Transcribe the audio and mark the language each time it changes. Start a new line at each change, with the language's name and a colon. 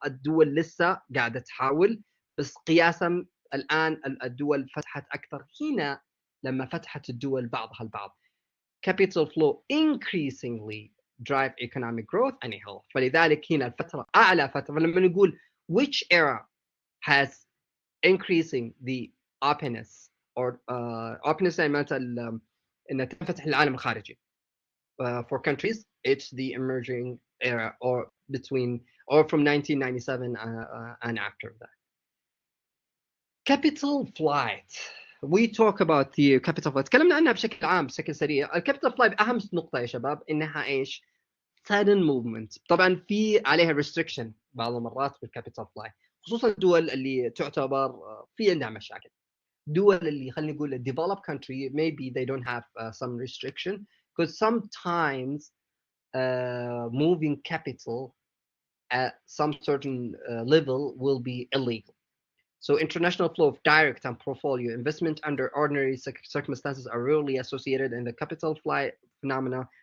Arabic: الدول لسه قاعدة تحاول بس قياسا الآن الدول فتحت أكثر. هنا لما فتحت الدول بعضها البعض
English: capital flow increasingly drive economic growth and health.
Arabic: فلذلك هنا الفترة أعلى فترة. لما نقول
English: which era has increasing the openness or openness
Arabic: يعني معناتها ان تنفتح العالم الخارجي.
English: For countries, it's the emerging era or between or from 1997 and after that. Capital flight. We talk about the capital flight.
Arabic: تكلمنا عنها بشكل عام بشكل سريع. الكابيتال فلايت أهم نقطة يا شباب إنها إيش؟ sudden movement. طبعا في عليها restriction بعض المرات بالكابيتال فلايت، خصوصا الدول اللي تعتبر في عندها مشاكل. دول اللي خلينا نقول
English: developed country maybe they don't have some restriction because sometimes moving capital at some certain level will be illegal. So international flow of direct and portfolio investment under ordinary circumstances are rarely associated in the capital flight phenomena.